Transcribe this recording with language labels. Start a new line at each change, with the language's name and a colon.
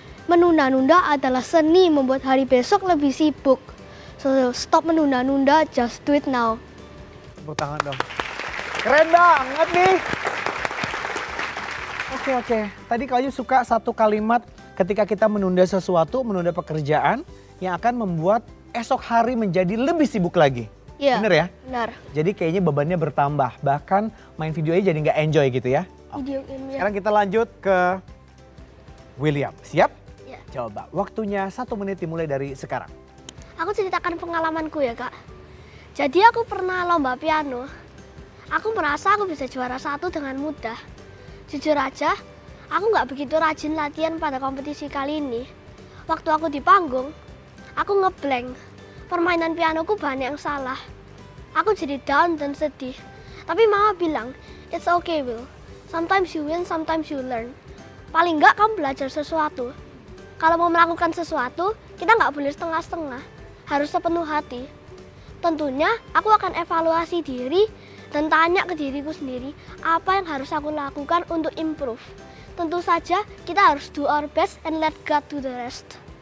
Indonesian: Menunda-nunda adalah seni membuat hari besok lebih sibuk.
English: So stop
Indonesian: menunda-nunda,
English: just do it now.
Indonesian: Tepuk tangan dong. Keren banget nih. Oke. Tadi Kak Ojib suka satu kalimat ketika kita menunda sesuatu, menunda pekerjaan yang akan membuat esok hari menjadi lebih sibuk lagi. Iya. Bener ya? Benar. Jadi kayaknya bebannya bertambah, bahkan main video aja jadi nggak enjoy gitu ya.
English: Video game.
Indonesian: Sekarang kita lanjut ke William. Siap? Ya. Coba, waktunya 1 menit dimulai dari sekarang. Aku ceritakan pengalamanku ya Kak. Jadi aku pernah lomba piano. Aku merasa aku bisa juara 1 dengan mudah. Jujur aja, aku nggak begitu rajin latihan pada kompetisi kali ini. Waktu aku di panggung, aku ngeblank. Permainan pianoku banyak yang salah. Aku jadi down dan sedih. Tapi mama bilang,
English: it's okay Will. Sometimes you win, sometimes you learn.
Indonesian: Paling nggak kamu belajar sesuatu. Kalau mau melakukan sesuatu, kita nggak boleh setengah-setengah. Harus sepenuh hati. Tentunya aku akan evaluasi diri dan tanya ke diriku sendiri apa yang harus aku lakukan untuk improve. Tentu saja kita harus
English: do our best and let God do the rest.